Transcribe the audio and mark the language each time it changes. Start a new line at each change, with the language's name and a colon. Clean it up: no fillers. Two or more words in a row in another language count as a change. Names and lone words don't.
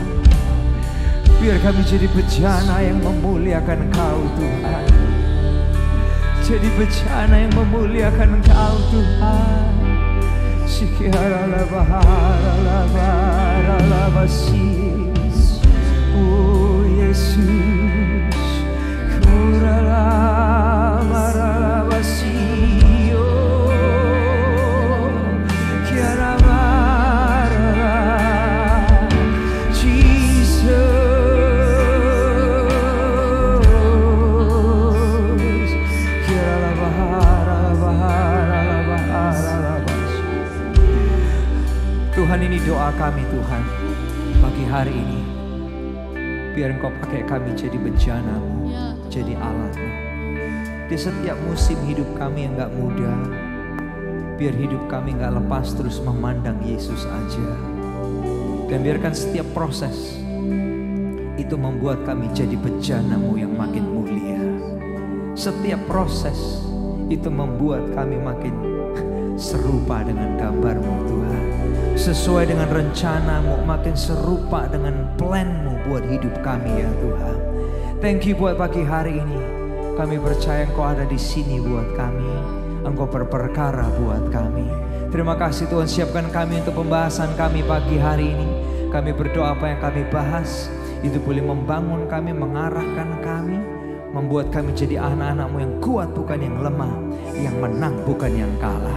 Indonesian: Biar kami jadi bejana yang memuliakan Engkau Tuhan. Jadi bejana yang memuliakan Engkau Tuhan. Sikiaralabaharalabaharalabasis. Oh Yesus, kuralamaralabasio, kiaramarala, Jesus, kiaralabaharalabaharalabas. Tuhan, ini doa kami Tuhan pagi hari ini. Biar Engkau pakai kami jadi bejana-Mu, jadi alat-Mu. Di setiap musim hidup kami yang gak mudah, biar hidup kami gak lepas terus memandang Yesus aja. Dan biarkan setiap proses itu membuat kami jadi bejana-Mu yang makin mulia. Setiap proses itu membuat kami makin serupa dengan gambar-Mu Tuhan. Sesuai dengan rencana-Mu, makin serupa dengan plan-Mu buat hidup kami ya Tuhan.
English: Thank you
Indonesian: buat pagi hari ini. Kami percaya Engkau ada di sini buat kami. Engkau berperkara buat kami. Terima kasih Tuhan, siapkan kami untuk pembahasan kami pagi hari ini. Kami berdoa apa yang kami bahas itu boleh membangun kami, mengarahkan kami, membuat kami jadi anak-anak-Mu yang kuat bukan yang lemah, yang menang bukan yang kalah.